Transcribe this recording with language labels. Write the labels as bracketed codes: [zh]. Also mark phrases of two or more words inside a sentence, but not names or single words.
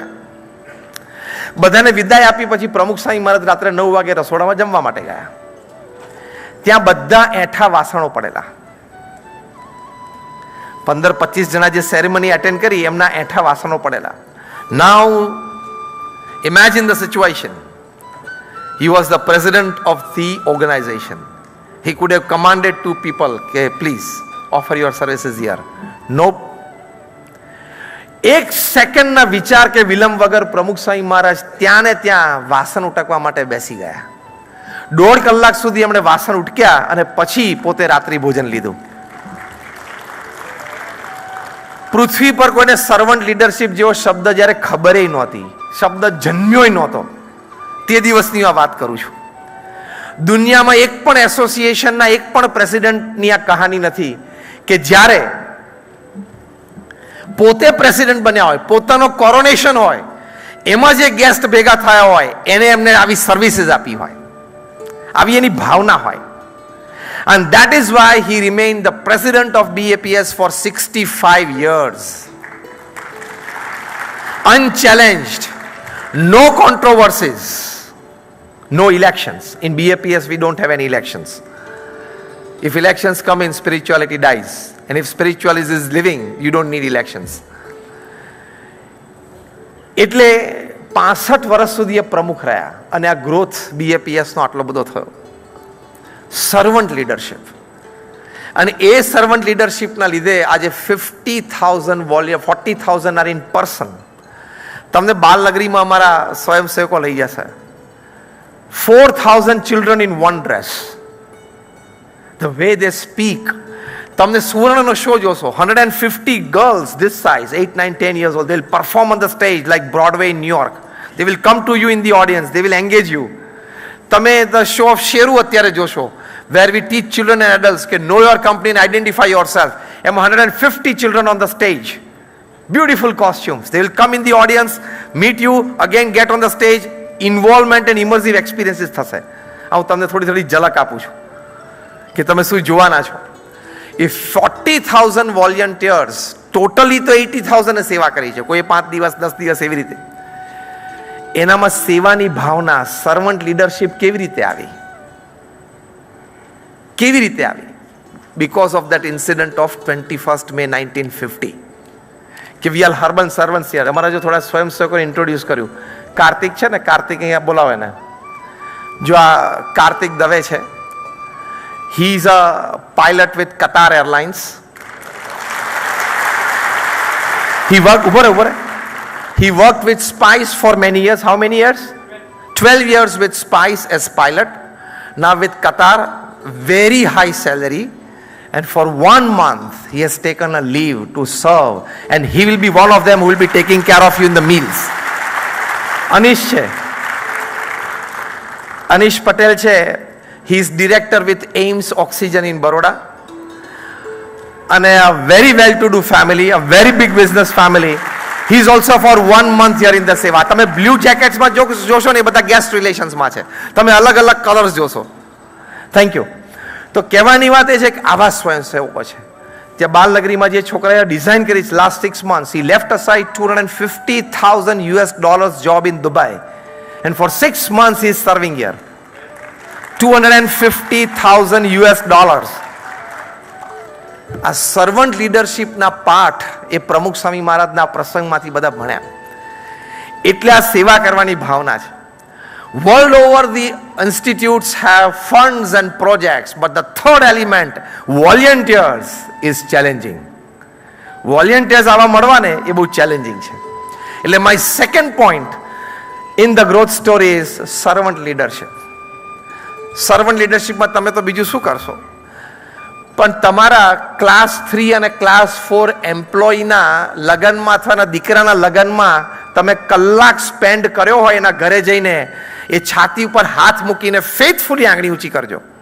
[gu] બધાને વિદાય આપી પછી પ્રમુખ સ્વામી મહારાજ રાત્રે 9 વાગે રસોડામાં જમવા માટે ગયા. ત્યાં બધા એઠા વાસણો પડેલા. 15-25 જણા જે [en] ceremony attend [gu] કરી એમના એઠા વાસણો પડેલા. [en] now imagine the situation. He was the president of the organization. He could have commanded to people, okay, please offer your services here. Nope. [gu] એક સેકન્ડના વિચાર કે વિલંબ વગર પ્રમુખ સ્વામી મહારાજ ત્યાં ને ત્યાં વાસણ ઉટકવા માટે બેસી ગયા. 1.5 કલાક સુધી એમણે વાસણ ઉટક્યા અને પછી પોતે રાત્રિ ભોજન લીધું. પૃથ્વી પર કોઈને [en] servant leadership [gu] જેવો શબ્દ જ્યારે ખબર નહોતી, શબ્દ જન્મ્યો નહોતો, તે દિવસની આ વાત કરું છું. દુનિયામાં એક પણ એસોસિએશનના એક પણ પ્રેસિડેન્ટની આ કહાની નથી કે જ્યારે પોતે પ્રેસિડેન્ટ બન્યા હોય, પોતાનો કોરોનેશન હોય, એમાં જે ગેસ્ટ ભેગા થયા હોય એને એમને આવી સર્વિસીસ આપી હોય, આવી એની ભાવના હોય. [en] And that is why he remained the president of BAPS for 65 years. Unchallenged, no controversies, no elections. In BAPS we don't have any elections. If elections come in, spirituality dies. And if spiritualism is living, you don't need elections. [gu] એટલે 65 વર્ષ સુધી એ પ્રમુખ રહ્યા અને આ ગ્રોથ BAPSનો આટલો બધો થયો. [en] servant leadership, [gu] અને એ [en] servant leadershipના [gu] લીધે આજે 50,000 વોલ્યુમ, 40,000 [en] are in person. [gu] તમને બાલનગરીમાં અમારા સ્વયંસેવકો લઈ જશે. [en] 4,000 children in one dress. The way they speak. [gu] તમને સુવર્ણનો શો જોશો, [en] 150 girls this size, 8, 9, 10 years old, they'll perform on the stage like Broadway in New York. They will come to you in the audience, they will engage you. [gu] તમે [en] the show of [gu] શેરુ અત્યારે જોશો, [en] where we teach children and adults કે know your company and identify yourself. એમાં 150 children on the stage, beautiful costumes. They will come in the audience, meet you, again get on the stage. Involvement and immersive experiences થશે. [gu] હું તમને થોડી થોડી ઝલક આપું છું કે તમે શું જોવાના છો. [en] If 40,000 volunteers, totally [gu] તો 80,000 સેવા કરી છે, કોઈ 5 દિવસ 10 દિવસ એવી રીતે. એનામાં સેવાની ભાવના, [en] servant leadership [gu] કેવી રીતે આવી? કેવી રીતે આવી? [en] Because of that incident of 21st May 1950. કે we are urban servants here. [gu] અમારા જો થોડા સ્વયંસેવકોને ઇન્ટ્રોડ્યુસ કર્યું. કાર્તિક છે ને, કાર્તિક અહીંયા બોલાવે ને, જો આ કાર્તિક દવે છે. [en] He is a pilot with Katha Airlines. He worked with Spice for many years. How many years? 12 years with Spice as pilot. Now with Qatar, very high salary. And for 1 month, he has taken a leave to serve. And he will be one of them who will be taking care of you in the meals. [gu] Anish છે. Anish Patel છે. [en] He is director with AIMS Oxygen in Baroda. And a very well-to-do family, a very big business family. He is also for 1 month here in the seva. [gu] તમે [en] blue jacketsમાં [gu] જોશો ને, એ બધા [en] guest relationsમાં [gu] છે. તમે અલગ અલગ કલર્સ જોશો. [en] thank you. [gu] તો કહેવાની વાત એ છે કે આવા સ્વયંસેવકો છે. ત્યાં બાલનગરીમાં જે છોકરાએ ડિઝાઇન કરી છે, [en] last 6 months, he left aside $250,000 job in Dubai. And for 6 months he is serving here. $250,000. [gu] આ [en] servant leadershipના [gu] પાઠ એ પ્રમુખ સ્વામી મહારાજના પ્રસંગમાંથી બધા ભણ્યા. એટલે આ સેવા કરવાની ભાવના છે. [en] World over the institutes have funds and projects, but the third element, volunteers, is challenging. [gu] Volunteers આવા મળવા ને એ બહુ ચેલેન્જિંગ છે. [en] એટલે my second point in the growth story is servant leadership. servant leadershipમાં [gu] તમે તો બીજું શું કરશો, પણ તમારા ક્લાસ 3 અને [en] class 4 employeeના [gu] લગ્નમાં અથવા દીકરાના લગ્નમાં તમે કલાક સ્પેન્ડ કર્યો હોય, એના ઘરે જઈને એ છાતી ઉપર હાથ મૂકીને ફેથફુલી આંગળી ઊંચી કરજો.